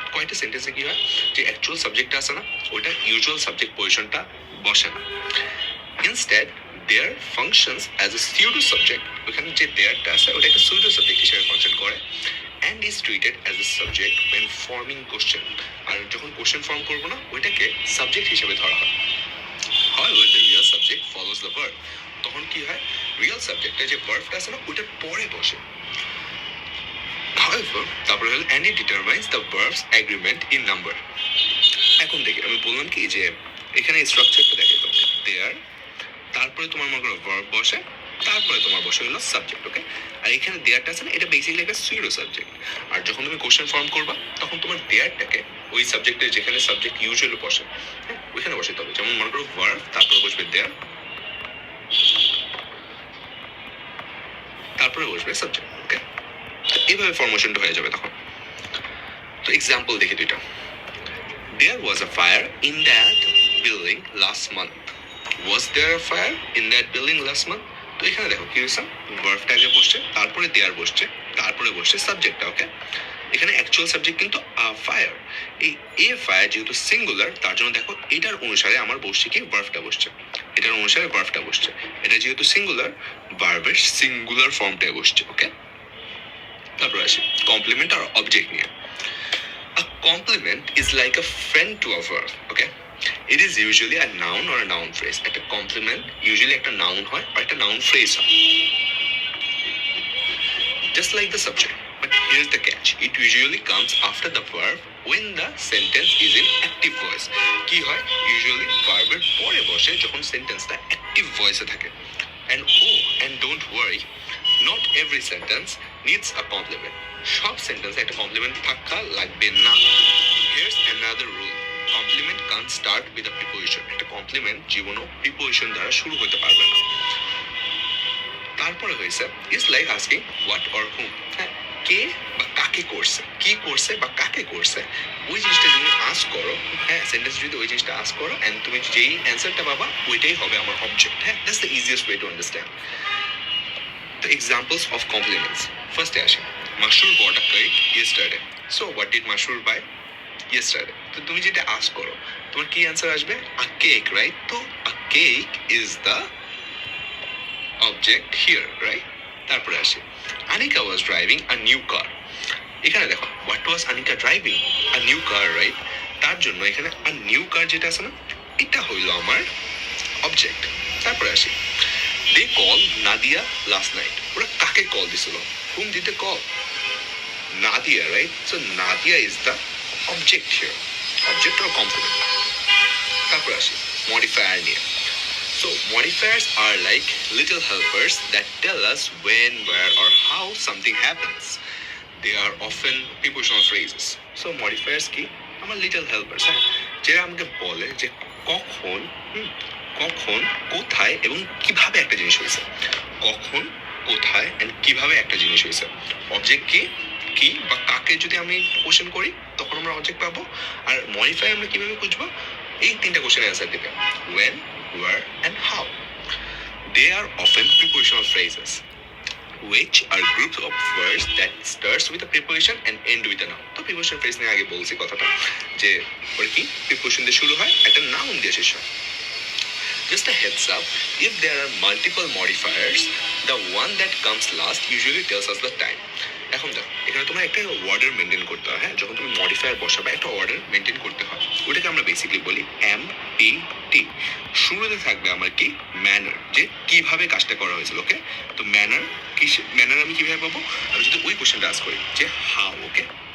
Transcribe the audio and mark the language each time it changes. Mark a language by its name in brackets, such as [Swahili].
[Bangla] কয়টা সেন্টেন্সে কি হয় যে অ্যাকচুয়াল সাবজেক্টটা আছে না, ওটা ইউজুয়াল সাবজেক্ট পজিশনটা বসে না। [English] Instead, there functions as a pseudo subject. [Bangla] ওখানে যে দেয়ারটা আছে ওটা একটা pseudo subject হিসেবে ফাংশন করে [English] and is treated as a subject when forming question. [Bangla] আর যখন কোশ্চেন ফর্ম করবো না, ওইটাকে সাবজেক্ট হিসেবে ধরা হয়। [English] However, the real subject follows the verb. [Bangla] তখন কি হয়, রিয়েল সাবজেক্টটা যে ভার্বটা আছে না, ওইটার পরে বসে। [English] however [Bangla] তারপরে হলো [English] and it determines the verbs agreement in number. [Bangla] এখন দেখি আমি বললাম কি যে এখানে স্ট্রাকচারটা দেখে তো দেয়ার, তারপরে তোমার মনে করো ভার্ব বসে, তারপরে তোমার বসে হলো সাবজেক্ট, ওকে? আর এখানে দেয়ারটা আছে না, এটা বেসিক্যালি একটা সুইডো সাবজেক্ট। আর যখন তুমি কোশ্চেন ফর্ম করবা তখন তোমার দেয়ারটাকে ওই সাবজেক্টের যেখানে সাবজেক্ট ইউজুয়ালি বসে, হ্যাঁ, ওইখানে বসে তবে। যেমন মনে করো ভার্ব, তারপরে বসবে দেয়ার, তারপরে বসবে সাবজেক্ট, ওকে? এইভাবে ফরমেশনটা হয়ে যাবে তখন। তো এক্সাম্পল দেখি দুইটা। [English] There was a fire in that building last month. Was there a fire in that building last month? [Bangla] তো এখানে দেখো কি হয়েছে, ভার্বটা আগে বসছে, তারপরে দেয়ার বসছে, তারপরে বসছে সাবজেক্টটা, ওকে? এখানে অ্যাকচুয়াল সাবজেক্ট কিন্তু ফায়ার। এই এ ফায়ার যেহেতু সিঙ্গুলার, তার জন্য দেখো এটার অনুসারে আমার বসছে কি ভার্বটা বসছে, এটার অনুসারে ভার্বটা বসছে। এটা যেহেতু সিঙ্গুলার, ভার্বের সিঙ্গুলার ফর্মটাই বসছে, ওকে? তারপরে আসি কমপ্লিমেন্ট আর অবজেক্ট নিয়ে। [English] A complement is like a friend to a verb, okay? It is usually a noun or a noun phrase. একটা complement usually একটা noun হয় or একটা noun phrase হয়, just like the subject. But here's the catch. It usually comes after the verb when the sentence is in active voice. [Bangla] কি হয়? Usually verb এর পরে বসে যখন সেন্টেন্সটা active voice এ থাকে। [English] And don't worry, not every sentence needs a complement. [Bangla] সব সেন্টেন্সে একটা কমপ্লিমেন্ট থাকা লাগবে না। [English] Here's another rule. Complement can't start with a preposition. [Bangla] একটা কমপ্লিমেন্ট জীবনও প্রিপোজিশন দ্বারা শুরু হতে পারবে না। তারপরে হয়েছে [English] Is like asking what or whom. [Bangla] হ্যাঁ, কে বা কাকে করছে, কি করছে বা কাকে করছে, ওই জিনিসটা যদি আস্ক করো, হ্যাঁ, সেন্টেন্স যদি ওই জিনিসটা আস্ক করো এন্ড তুমি যেই অ্যান্সারটা পাবা ওইটাই হবে আমার অবজেক্ট। [English] হ্যাঁ, that's the easiest way to understand the examples of compliments. First আসে Mashur bought a cake yesterday. So what did Mashur buy? Yesterday. [Bangla] তো তুমি যেটা আস্ক করো তোমার কি অ্যান্সার আসবে? [English] A cake, right? তো a cake is the object here, right? [Bangla] তারপরে আসে [English] Anika was driving a new car. [Bangla] এখানে দেখো [English] what was Anika driving? A new car, right? [Bangla] তার জন্য এখানে [English] a new car [Bangla] যেটা আছে না, এটা হইলো আমার অবজেক্ট। তারপরে আসি [English] They called Nadia last night. [Bangla] ওরা কাকে কল দিছিল? [English] Whom did they call? Nadia, right? So Nadia is the object here. Object or complement. [Bangla] তারপর আসি modifier নিয়ে। [English] So modifiers are like little helpers that tell us when, where or how something happens. They are often prepositional phrases. So modifiers কি? [Bangla] আমার [English] little helpers, [Bangla] হ্যাঁ, যেটা আমাকে বলে যে কখন, কখন, কোথায় এবং কিভাবে একটা জিনিস হয়েছে। কখন, কোথায় এন্ড কিভাবে একটা জিনিস হয়েছে। অবজেক্ট কি, কি বা কাকে যদি আমি কোশ্চেন করি তখন আমরা অবজেক্ট পাবো। আর মডিফাই আমরা কিভাবে খুঁজবো? এই তিনটা কোশ্চেনের অ্যান্সার দিবে, [English] when, where and how. They are often prepositional phrases, which are groups of words that starts with a preposition and end with a noun. [Bangla] তো prepositional phrase নিয়ে আগে বলছি কথাটা, যে ওর কি preposition দিয়ে শুরু হয়, একটা noun দিয়ে শেষ হয়। [English] Just a heads up, if there are multiple modifiers, the one that comes last usually tells us the time. [Bangla] এখন দেখো এখানে তোমার একটা অর্ডার মেনটেন করতে হয়, হ্যাঁ, যখন তুমি মডিফায়ার বসাবে একটা অর্ডার মেনটেন করতে হয়, ওটাকে আমরা বেসিক্যালি বলি MPT। শুরুতে থাকবে আমার কি ম্যানার, যে কিভাবে কাজটা করা হয়েছিল, ওকে? তো ম্যানার কি, ম্যানার আমি কিভাবে পাবো? আমি যদি ওই কোশ্চেনটা আস্ক করি যে হাউ, ওকে?